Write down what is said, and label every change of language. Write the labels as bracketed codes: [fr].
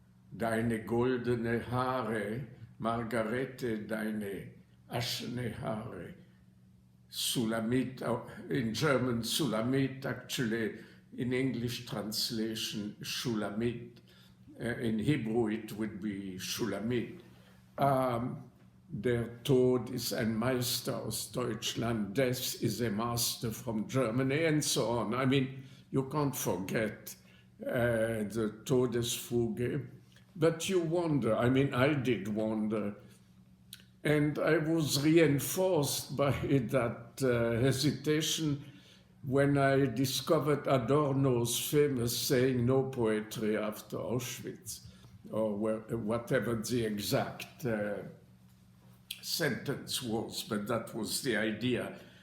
[de] Deine goldene Haare, Margarete, deine aschene Haare. [en] Sulamit, in German, Sulamit, actually, in English translation, Shulamit. In Hebrew, it would be Shulamit. [de] Der Tod ist ein Meister aus Deutschland, [en] Death is a master from Germany, and so on. I mean, you can't forget the Tordes Fugue, but you wonder, I mean, I did wonder, and I was reinforced by that hesitation when I discovered Adorno's famous saying, no poetry after Auschwitz, or whatever the exact sentence was, but that was the idea.